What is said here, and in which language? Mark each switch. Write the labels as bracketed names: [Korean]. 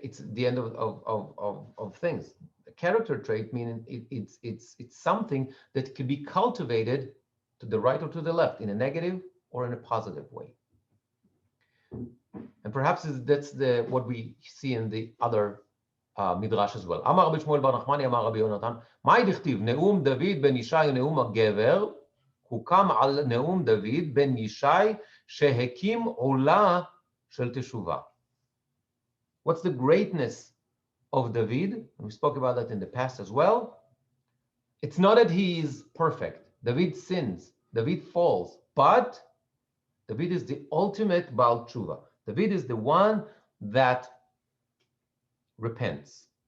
[English] It's the end of things. A character trait meaning it's something that can be cultivated to the right or to the left in a negative or in a positive way. And perhaps that's what we see in the other midrash as well. [Hebrew] אמר רבי שמואל בר נחמני, אמר רבי יונתן, מהי דכתיב? נאום דוד בן ישי ונאום הגבר, הוקם על נאום דוד בן ישי שהקים עולה של תשובה. [English] What's the greatness of David? We spoke about that in the past as well. It's not that he is perfect. David sins. David falls. But David is the ultimate Baal Tshuva. David is the one that repents.